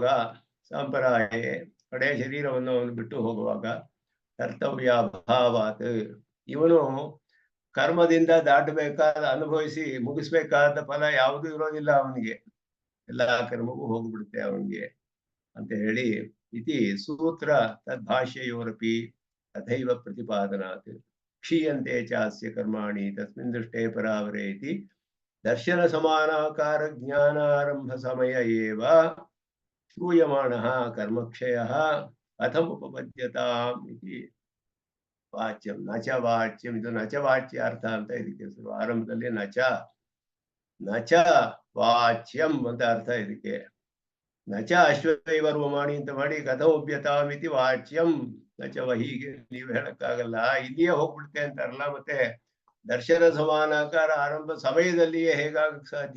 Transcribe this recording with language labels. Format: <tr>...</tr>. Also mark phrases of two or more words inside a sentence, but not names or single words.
<kn>ಸಾಂಪರಾಯೇ, ಕಡೆ ಶರೀರವನ್ನು ಅವನು ಬಿಟ್ಟು ಹೋಗುವಾಗ</kn> <sa>ಕರ್ತವ್ಯ ಅಭಾವಾತ್,</sa> <kn>ಇವನು ಕರ್ಮದಿಂದ ದಾಟಬೇಕಾದ ಅನುಭವಿಸಿ ಮುಗಿಸ್ಬೇಕಾದ ಫಲ ಯಾವುದೂ ಇರೋದಿಲ್ಲ ಅವನಿಗೆ, ಎಲ್ಲಾ ಕರ್ಮವೂ ಹೋಗ್ಬಿಡುತ್ತೆ ಅವನಿಗೆ ಅಂತ ಹೇಳಿ</kn> <sa>ಇತಿ ಸೂತ್ರ ತದ್ಭಾಷ್ಯಯೋರಪಿ ತಥೈವ ಪ್ರತಿಪಾದನಾತ್ ಕ್ಷೀಯಂತೆ ಚಾಸ್ಯ ಕರ್ಮಾಣಿ ತಸ್ಮಿನ್ ದೃಷ್ಟೇ ಪರಾವರೇ ಇತಿ ದರ್ಶನ ಸಮಾನಾಕಾರ ಜ್ಞಾನಾರಂಭ ಸಮಯ ಏವ ಶ್ರೂಯಮಾಣಃ ಕರ್ಮಕ್ಷಯಃ ಕಥಮುಪಪದ್ಯತಾಂ ಇತಿ ವಾಚ್ಯಂ. ನಚ ವಾಚ್ಯಂ,</sa> <kn>ಇದು</kn> <sa>ನಚ ವಾಚ್ಯ</sa> <kn>ಅರ್ಥ ಅಂತ ಇದಕ್ಕೆ ಹೆಸರು. ಆರಂಭದಲ್ಲಿ</kn> <sa>ನಚ ವಾಚ್ಯಂ</sa> <kn>ಅಂತ ಅರ್ಥ ಇದಕ್ಕೆ.</kn> <sa>ನಚ ಅಶ್ವೈವ ರೋಮಾಣಿ</sa> <kn>ಅಂತ ಮಾಡಿ</kn> <sa>ಕಥಮುಪ್ಯತಾಂ ಇತಿ ವಾಚ್ಯಂ.</sa> <kn>ನಚವ, ಹೀಗೆ ನೀವು ಹೇಳಕ್ಕಾಗಲ್ಲ, ಇಲ್ಲಿಯೇ ಹೋಗ್ಬಿಡುತ್ತೆ ಅಂತಾರಲ್ಲ, ಮತ್ತೆ ದರ್ಶನ ಸಮಾನಾಕಾರ ಆರಂಭ ಸಮಯದಲ್ಲಿಯೇ ಹೇಗಾಗಕ್ಕೆ ಸಾಧ್ಯ?</kn>